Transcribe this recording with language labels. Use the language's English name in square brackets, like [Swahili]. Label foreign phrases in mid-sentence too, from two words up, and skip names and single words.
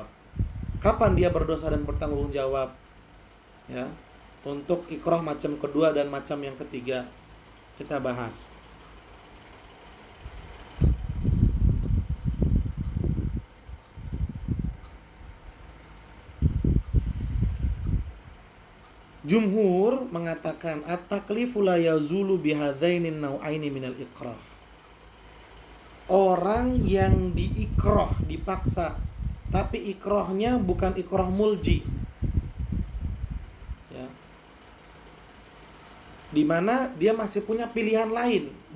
[Indonesian] Kapan dia berdosa dan bertanggung jawab? Ya, untuk ikrah macam kedua dan macam yang ketiga kita bahas. Jumhur mengatakan [Arabic] التكليف لا يزول بهذين النوعين من الإكراه. [Indonesian] Orang yang diikrah, dipaksa, tapi ikrahnya bukan [Arabic] إكراه ملجئ, [Indonesian] ya, dimana dia masih punya pilihan lain.